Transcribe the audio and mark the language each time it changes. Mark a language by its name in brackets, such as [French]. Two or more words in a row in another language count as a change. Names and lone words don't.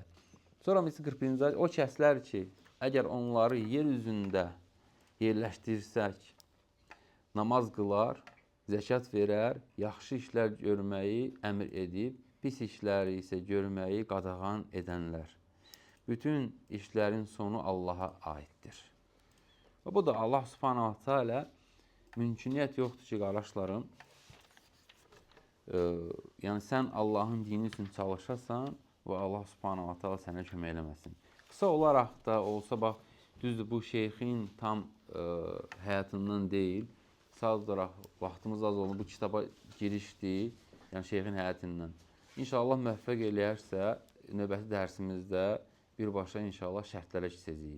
[Azerbaijani] Sonra 41-ci ayə, o kəslər ki, əgər onları yer üzündə yerləşdirsək, namaz qılar, zəkat verər, yaxşı işlər görməyi əmr edib, pis işləri isə görməyi qadağan edənlər. Bütün işlərin sonu Allaha aiddir. Və bu da Allah [Arabic] سبحانه وتعالى [Azerbaijani] mümküniyyət yoxdur ki, qardaşlarım, yəni sən Allahın dini üçün çalışasan və Allah [Arabic] سبحانه وتعالى [Azerbaijani] sənə kömək eləməsin. Qısa olaraq da olsa, bax, düzdür, bu şeyxin tam həyatından deyil, sadəcə olaraq vaxtımız az oldu, bu kitaba girişdir, yəni şeyxin həyatından. İnşallah müvəffəq eləyərsə, növbəti dərsimizdə birbaşa inşallah şərtlərə keçəcəyik.